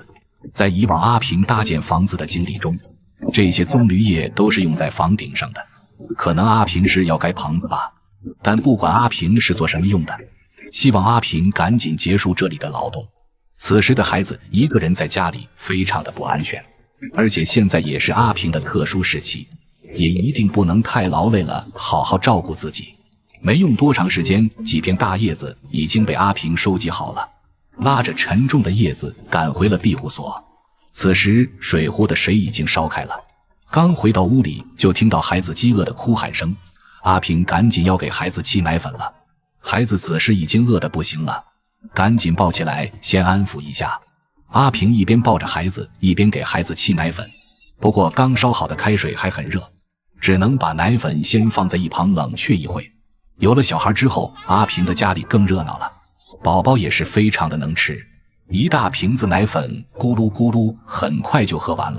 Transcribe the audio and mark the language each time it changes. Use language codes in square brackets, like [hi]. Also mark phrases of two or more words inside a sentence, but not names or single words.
[zh] 在以往阿平搭建房子的經歷中，這些棕櫚葉都是用在房頂上的，可能阿平是要蓋棚子吧。但不管阿平是做什麼用的，希望阿平趕緊結束這裡的勞動。此時的孩子一個人在家裡非常的不安全，而且現在也是阿平的特殊時期，也一定不能太勞累了，好好照顧自己。沒用多長時間，幾片大葉子已經被阿平收集好了，拉着沉重的叶子趕回了庇護所。此時水壺的水已經燒開了，剛回到屋裡就聽到孩子飢餓的哭喊聲，阿平趕緊要給孩子沏奶粉了。孩子此時已經餓得不行了，趕緊抱起來先安撫一下。阿平一邊抱着孩子一邊給孩子沏奶粉，不過剛燒好的開水還很熱，只能把奶粉先放在一旁冷卻一會。有了小孩之後，阿平的家裡更熱鬧了，寶寶也是非常的能吃，一大瓶子奶粉咕嚕咕嚕很快就喝完了。